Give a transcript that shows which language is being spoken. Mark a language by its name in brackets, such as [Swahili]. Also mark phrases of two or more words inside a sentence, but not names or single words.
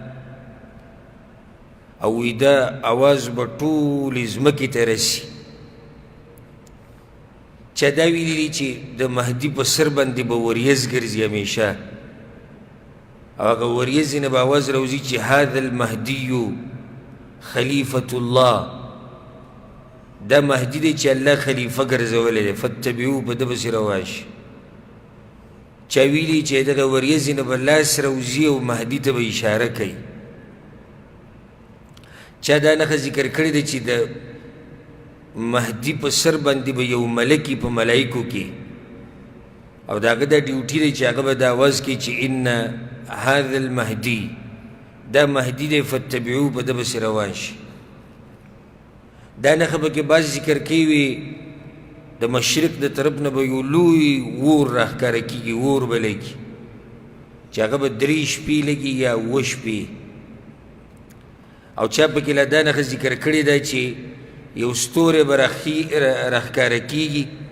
[Pashto] او وی دا اواز به ټولې ځمکې ته رسي چا دا ویلي دي چې د مهدي په سر باندې به وریځ ګرځي همیشه او هغه وریځې نه به اواز راوځي چې [Arabic] هذا المهدي خلیفة الله [Pashto] دا مهدي دی چې الله خلیفه ګرځولی دی فاتبعوه په ده پسې روان شي چا ویلي چې دغه وریځې نه به لاس راوځي او مهدي ته به اشاره کوي چا دا نښه ذکر کړې ده چې د مهدي په سر باندې به یو ملک په ملایکو کې او د هغه دا ډیوټي دی چې هغه به دا آواز کوي چې [Arabic] ان هذا المهدي [Pashto] دا مهدي دی فاتبعوه په ده پسې روان شي دا نښه پکې بعض ذکر کوي وي د مشرق د طرف نه به یو لوی اور راښکاره کېږي اور به لګي چې هغه به 3 شپې لګي یا 7 شپې او چا پکې لا دا نښه ذکر کړې ده چې یو ستوری به راښکاره کېږي